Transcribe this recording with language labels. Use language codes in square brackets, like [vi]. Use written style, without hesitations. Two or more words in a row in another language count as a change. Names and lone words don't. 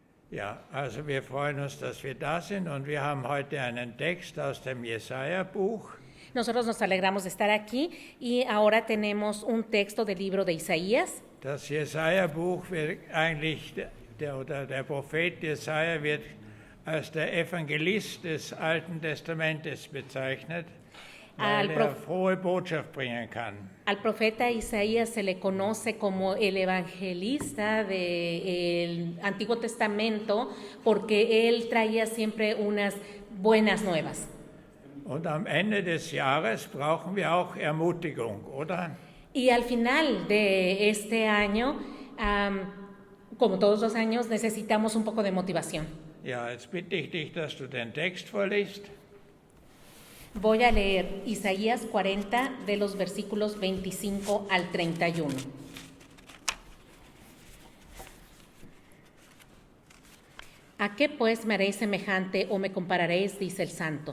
[de] Ja, also wir freuen uns, dass wir da sind und wir haben heute einen Text aus dem Jesaja-Buch. [es] Nosotros nos alegramos de estar aquí y ahora tenemos un texto del libro de Isaías. [de] Das Jesaja-Buch wird eigentlich, der Prophet Jesaja wird als der Evangelist des Alten Testamentes bezeichnet, weil er frohe Botschaft bringen kann. [es] Al profeta Isaías se le conoce como el evangelista del Antiguo Testamento porque él traía siempre unas buenas nuevas. [de] Und am Ende des Jahres brauchen wir auch Ermutigung, oder? [es] Y al final de este año, como todos los años, necesitamos un poco de motivación. [de] Ja, jetzt bitte ich dich, dass du den Text vorliest. [es] Voy a leer Isaías 40 de los versículos 25 al 31. ¿A qué pues me haréis semejante o me compararéis? Dice el Santo.